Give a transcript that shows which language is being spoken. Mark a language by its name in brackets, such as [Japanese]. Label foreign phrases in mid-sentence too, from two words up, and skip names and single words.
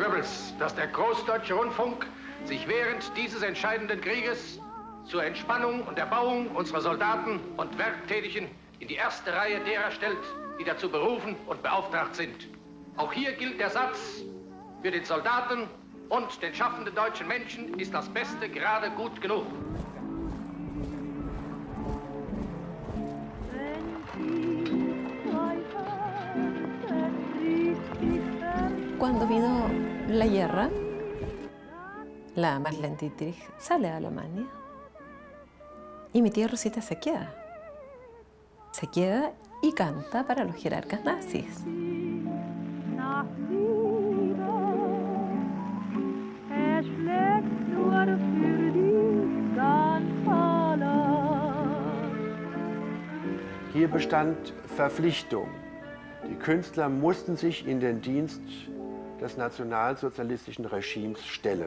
[German] Goebbels, dass der Großdeutsche Rundfunk sich während dieses entscheidenden Krieges zur Entspannung und Erbauung unserer Soldaten und Werktätigen in die erste Reihe derer stellt, die dazu berufen und beauftragt sind. Auch hier gilt der Satz, für den Soldaten und den schaffenden deutschen Menschen ist das Beste gerade gut genug. [Spanish] Cuando vino la guerra, la Marlene Dietrich sale a Alemania y mi tía Rosita se queda. Se queda y canta para los jerarcas nazis. [German] Hier bestand Verpflichtung. Die Künstler mussten sich in den Dienst des nationalsozialistischen Regimes stellen.